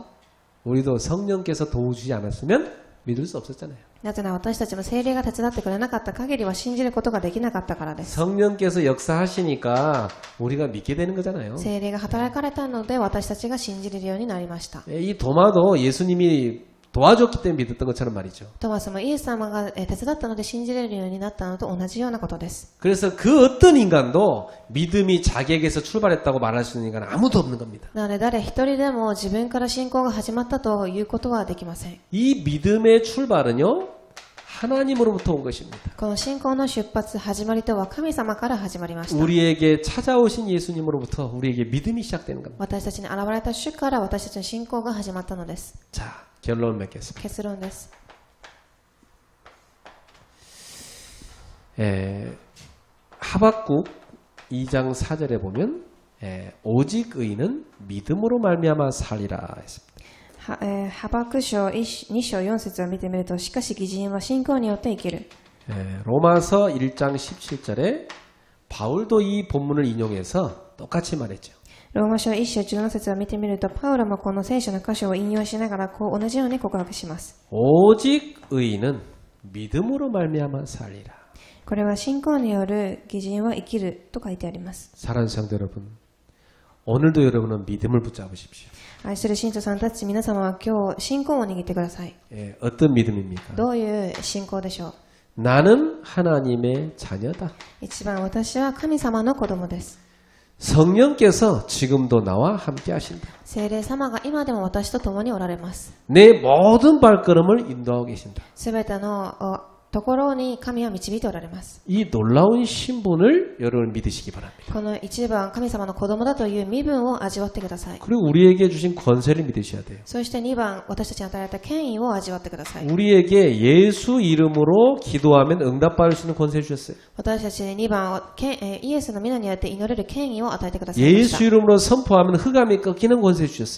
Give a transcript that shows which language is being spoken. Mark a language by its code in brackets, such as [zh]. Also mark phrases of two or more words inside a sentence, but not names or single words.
[ko] 우리도 성령께서 도와주지 않았으면 믿을 수 없었잖아요. [ja] なぜなら私たちも聖霊が手伝ってくれなかった限りは信じることができなかったからです。 [ko] 성령께서 역사하시니까 우리가 믿게 되는 거잖아요. [ja] 聖霊が働かれたので私たちが信じれるようになりました。 [ko] 이 도마도 예수님이 도와줬기 때문에 믿었던 것처럼 말이죠. [ja] トマスもイエス様が手伝ったので信じれるようになったのと同じようなことです。 [ko] 그래서 그 어떤 인간도 믿음이 자기에게서 출발했다고 말할 수 있는 인간은 아무도 없는 겁니다. [ja] なので誰一人でも自分から信仰が始まったということはできません。 [ko] 이 믿음의 출발은요, 하나님으로부터 온 것입니다. [ja] この信仰の出発、始まりとは神様から始まりました。 [ko] 우리에게 찾아오신 예수님으로부터 우리에게 믿음이 시작되는 겁니다. [ja] 私たちに現れた主から私たちの信仰が始まったのです。 [ko] 자, 결론을 맺겠습니다. [ja] 結論です。 [ko] 하박국 2장 4절에 보면 오직 의인은 믿음으로 말미암아 살리라 했습니다. [ja] ハバク書2章4節を見てみると、しかし義人は信仰によって生きる。 [ko] 로마서 1장 17절에 바울도 이 본문을 인용해서 똑같이 말했죠. [ja] ローマ書1章17節を見てみると、パウロもこの聖書の箇所を引用しながらこう同じように告白します。 [ko] 오직 의인은 믿음으로 말미암아 살리라. [ja] これは信仰による義人は生きると書いてあります。 [ko] 사랑하는 성도 여러분, 오늘도 여러분은 믿음을 붙잡으십시오. [ja] 愛する信徒さんたち皆様は今日信仰を握ってください。 [ko] 어떤 믿음입니까? [ja] どういう信仰でしょう？ [ko] 나는 하나님의 자녀다. [ja] 一番私は神様の子供です。 [ko] 성령께서 지금도 나와 함께 하신다. [ja] 聖霊様が今でも私と共におられます。 [ko] 내 모든 발걸음을 인도하고 계신다. [ja] すべてのところに神は導いておられます。 [ko] 이 놀라운 신분을 여러분 믿으시기 바랍니다. [ja] この一番神様の子供だという身分を味わってください。 [ko] 그리고 우리에게 주신 권세를 믿으셔야 돼요. [ja] そして2番、私たちに与えられた権威を味わってください。 [ko] 우리에게 예수 이름으로 기도하면 응답받을 수 있는 권세를 주셨어요. [ja] 私たちに2番、イエスの皆によって祈れる権威を与えてくださいました。 [ko] 예수 이름으로 선포하면 흑암이 꺾이는 권세를 주셨어요.